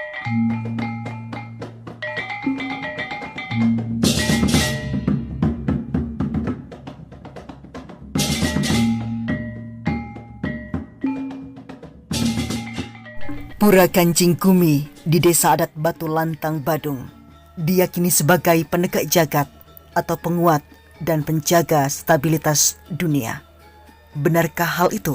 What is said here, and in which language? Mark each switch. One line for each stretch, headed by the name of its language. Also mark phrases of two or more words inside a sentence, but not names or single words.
Indonesian: Pura Kancing Gumi di Desa Adat Batu Lantang, Badung diyakini sebagai penegak jagat atau penguat dan penjaga stabilitas dunia. Benarkah hal itu?